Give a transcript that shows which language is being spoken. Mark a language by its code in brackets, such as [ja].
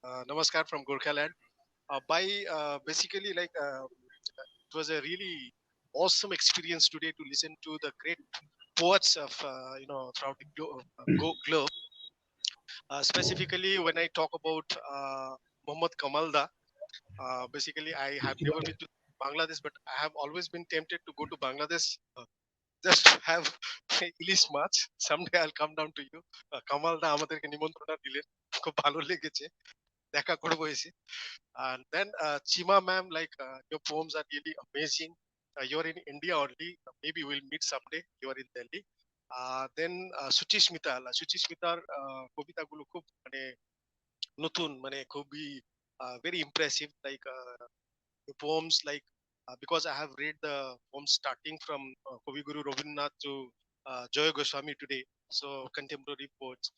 [en] Namaskar from Gorkha land. Basically, like it was a really awesome experience today to listen to the great poets of throughout the globe. Specifically, when I talk about Mahmoud Kamal, basically I have never been to Bangladesh, but I have always been tempted to go to Bangladesh just have ilish maach someday I'll come down to you. [bn] Kamal দা আমাদেরকে নিমন্ত্রণ দিলেন, খুব ভালো লেগেছে, দেখা করবো এসে। [en] And then Cheema ma'am, like your poems are really amazing. You're in India only, maybe we'll meet someday. You're in Delhi. Then Suchismitaর [bn] কবিতাগুলো খুব মানে নতুন, মানে খুবই [en] very impressive, like the poems, like because I have read the poems starting from Kavi Guru Rabindranath to Joy Goswami today, so contemporary poets.